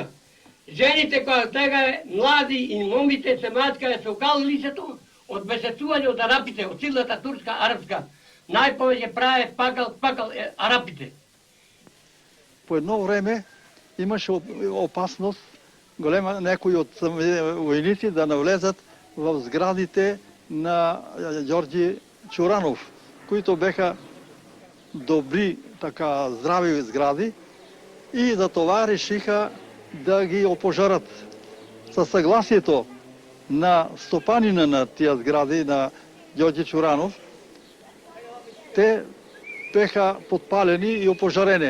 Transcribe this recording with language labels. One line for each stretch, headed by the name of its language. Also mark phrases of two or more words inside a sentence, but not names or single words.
Macedonian: Жените која стегае, млади и момите се маткае со кал лицето од бесетување од арапите, од силата турска, арапска. Најповеќе праве пакал арапите. По едно време имаше опасност голема некои од војници да навлезат в зградите на Ѓорѓи Чуранов,
Bulgarian: които беха добри, така здрави згради и за това решиха да ги опожарат. Със съгласието на стопанина на тия згради на Ѓорѓи Чуранов, те беха подпалени и опожарени.